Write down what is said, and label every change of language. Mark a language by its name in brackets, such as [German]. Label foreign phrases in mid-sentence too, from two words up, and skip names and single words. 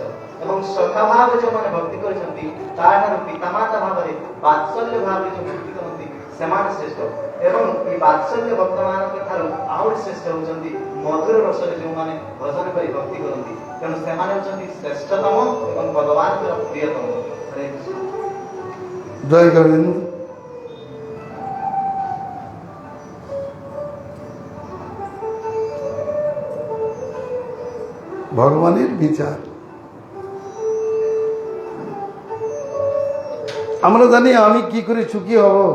[Odia] ଏବଂ ସଖା ଭାବରେ ଯେଉଁମାନେ ଭକ୍ତି କରିଛନ୍ତି ତାଠାରୁ ପିତାମାତା ଭାବରେ ବାତ୍ସଲ୍ୟ ଭାବରେ ଯେଉଁ ଭକ୍ତି କରନ୍ତି ସେମାନେ ଶ୍ରେଷ୍ଠ। ଏବଂ এই ବାତ୍ସଲ୍ୟ ଭକ୍ତମାନଙ୍କ ଠାରୁ ଆହୁରି ଶ୍ରେଷ୍ଠ ହେଉଛନ୍ତି ମଧୁର ରସରେ ଯେଉଁମାନେ ଭଜନ କରି ଭକ୍ତି କରନ୍ତି। ତେଣୁ ସେମାନେ ହେଉଛନ୍ତି ଶ୍ରେଷ୍ଠତମ ଏବଂ ଭଗବାନଙ୍କର ପ୍ରିୟତମ। ହରେ କୃଷ୍ଣ। [Bangla] জয় গোবিন্দ। ভগবানের বিচার আমরা জানি আমি কি করে সুখী হব।